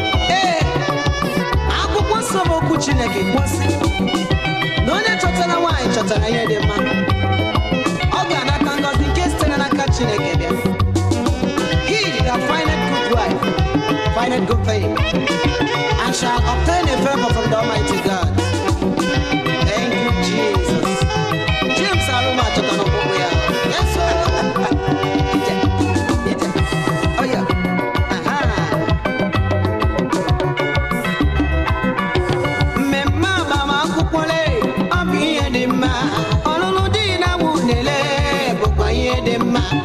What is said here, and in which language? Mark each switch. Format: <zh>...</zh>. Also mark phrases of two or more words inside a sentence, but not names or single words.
<ig>Ee, akwụkwọ nsọ bụ okwu Chineke kwuo sị, na onye chọtara nwaanyị chọtara ihe dị mma. Ọ ga-anata ngọzi nke sitere n'aka Chineke bịa.</ig> <en>He that findeth good wife findeth good thing and shall obtain a favor from the Almighty God. Thank you, Jesus.</en> <ig>James Aruma chọtara ọkpụkpụ ya.</ig> <en>Yes, sir.</en> <ig>Ije, ije.</ig> <en>Oh, yeah. Aha.</en> <ig>Mmemme agbamakwụkwọ le, ọ bụ ihe dị mma. Ọlụlụ di na nwunye le, bụkwa ihe dị mma.</ig>